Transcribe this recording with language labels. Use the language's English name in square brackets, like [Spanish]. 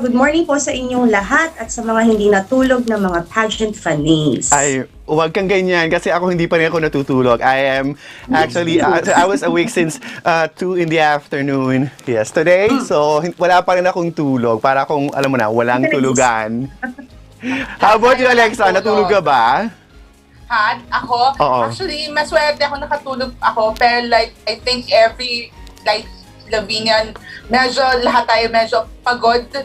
[English] Good morning [Filipino] po sa inyong lahat at sa mga hindi natulog na mga pageant fanies. Ay, huwag kang ganyan kasi ako hindi pa rin ako natutulog. [English] I am actually, I was awake since 2 in the afternoon yesterday. [Filipino] So, wala pa rin akong tulog. Para akong, alam mo na, walang tulugan. [English] How about you, [Filipino] Alexa? Natulog ka ba? Ako? Oo. Actually, maswerte ako nakatulog ako. Pero like, [English] I think every, [Filipino] like, Lavinia, lahat tayo medyo pagod.